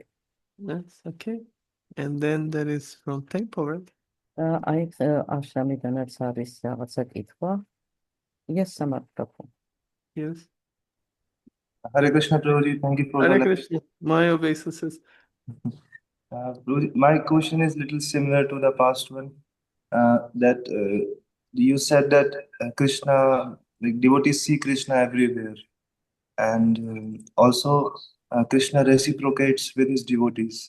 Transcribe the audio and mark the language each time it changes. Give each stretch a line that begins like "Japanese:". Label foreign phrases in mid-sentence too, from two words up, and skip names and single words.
English: That's okay. And then there is from temple, right?
Georgian: აი აშრამიდანაც არის რაღაცა კითხვა.
English: Yes, Samartha. Yes. Hare Krishna, Prabhuji. Thank you for the Hare lecture. Krishna. My obeisances. Prabhuji, my question is little similar to the past one. That you said that Krishna, like devotees see Krishna everywhere, and also Krishna reciprocates with his devotees.